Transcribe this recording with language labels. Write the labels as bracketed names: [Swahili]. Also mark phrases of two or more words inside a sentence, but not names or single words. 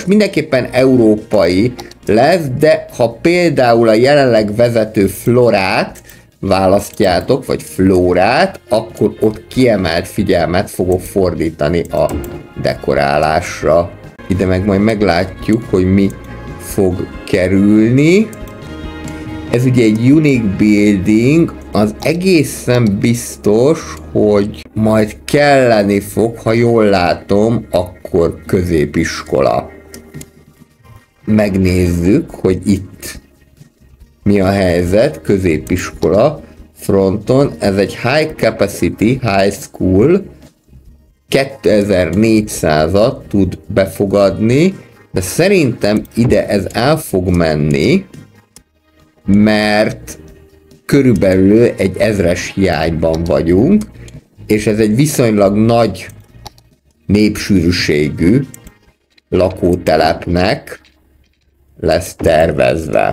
[Hungarian] Mindenképpen európai lesz, de ha például a jelenleg vezető Florát választjátok, vagy Flórát, akkor ott kiemelt figyelmet fogok fordítani a dekorálásra. Ide meg majd meglátjuk, hogy mi fog kerülni. Ez ugye egy [English] unique building, [Hungarian] az egészen biztos, hogy majd kelleni fog, ha jól látom, akkor középiskola. Megnézzük, hogy itt mi a helyzet, középiskola fronton. Ez egy [English] high capacity high school, [Hungarian] 2400-at tud befogadni, de szerintem ide ez el fog menni, mert körülbelül egy 1000-es hiányban vagyunk, és ez egy viszonylag nagy népsűrűségű lakótelepnek lesz tervezve.